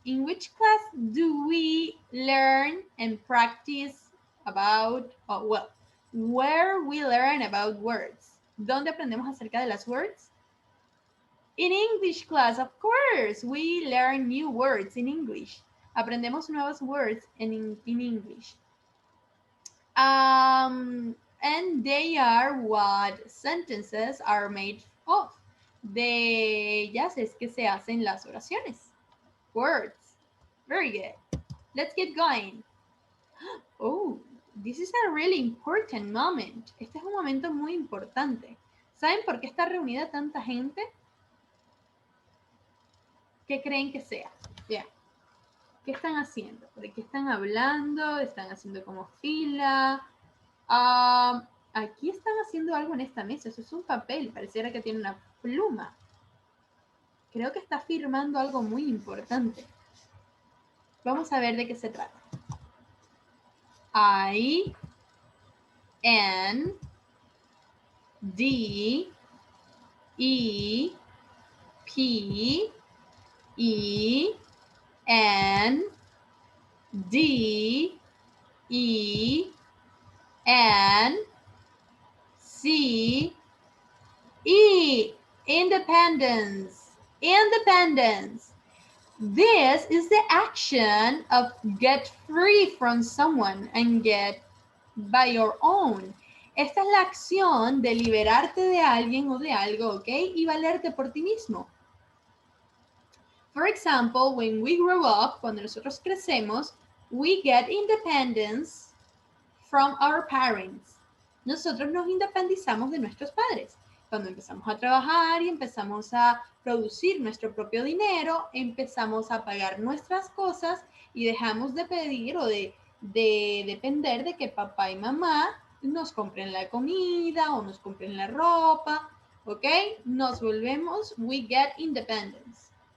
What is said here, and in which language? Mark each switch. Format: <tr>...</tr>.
<en>In which class do we learn and practice about, where we learn about words?</en> <es>¿Dónde aprendemos acerca de las words?</es> <en>In English class, of course, we learn new words in English.</en> <es>Aprendemos nuevos</es> <en>words in English. And they are what sentences are made of.</en> <es>De ellas es que se hacen las oraciones.</es> <en>Words. Very good. Let's get going. Oh, this is a really important moment.</en> <es>Este es un momento muy importante. ¿Saben por qué está reunida tanta gente? ¿Qué creen que sea? Yeah. ¿Qué están haciendo? ¿De qué están hablando? ¿Están haciendo como fila? Aquí están haciendo algo en esta mesa. Eso es un papel. Pareciera que tiene una pluma. Creo que está firmando algo muy importante. Vamos a ver de qué se trata.</es> <en>I, N, D, E, P, E, N, D, E, N, C, E. Independence. Independence. This is the action of get free from someone and get by your own.</en> <es>Esta es la acción de liberarte de alguien o de algo, ¿ok? Y valerte por ti mismo.</es> <en>For example, when we grow up,</en> <es>cuando nosotros crecemos,</es> <en>we get independence from our parents.</en> <es>Nosotros nos independizamos de nuestros padres. Cuando empezamos a trabajar y empezamos a producir nuestro propio dinero, empezamos a pagar nuestras cosas y dejamos de pedir o de depender de que papá y mamá nos compren la comida o nos compren la ropa, ¿ok? Nos volvemos,</es> <en>we get independence.</en>